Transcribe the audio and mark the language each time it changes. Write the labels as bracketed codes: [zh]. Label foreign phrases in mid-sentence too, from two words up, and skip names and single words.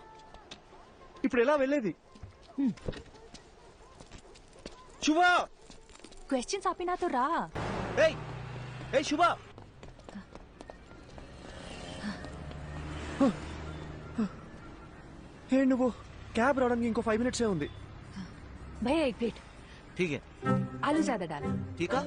[te] ఇప్పుడు ఎలా వెళ్ళేది? శుభ క్వశ్చన్స్ ఆపి నాతో రా. ఏయ్ ఏయ్ శుభ ఏ నువ్వు క్యాబ్ రావడానికి ఇంకో 5 minutes ఉంది. [hi] భయ్యా एक प्लेट ठीक है आलू ज्यादा डालो. ठीक है